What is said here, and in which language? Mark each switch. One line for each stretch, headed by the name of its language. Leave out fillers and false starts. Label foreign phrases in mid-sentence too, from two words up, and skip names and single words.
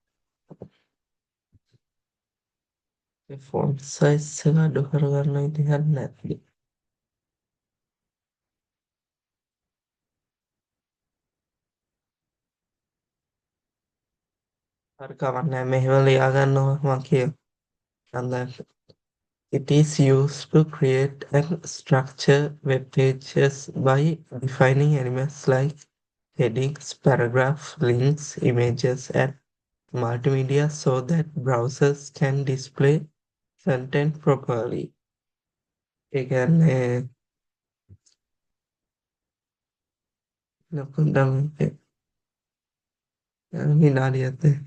English: font size
Sinhala: එක අඩු කරගන්න විදිහක් නැති. හරි කමක් නැහැ මෙහෙම ලියා ගන්නවා මම කියන්නම්.
English: It is used to create and structure web pages by defining elements like headings, paragraphs, links, images, and multimedia so that browsers can display content properly.
Sinhala: ඒ කියන්නේ ලොකුඩම් විනාඩියත්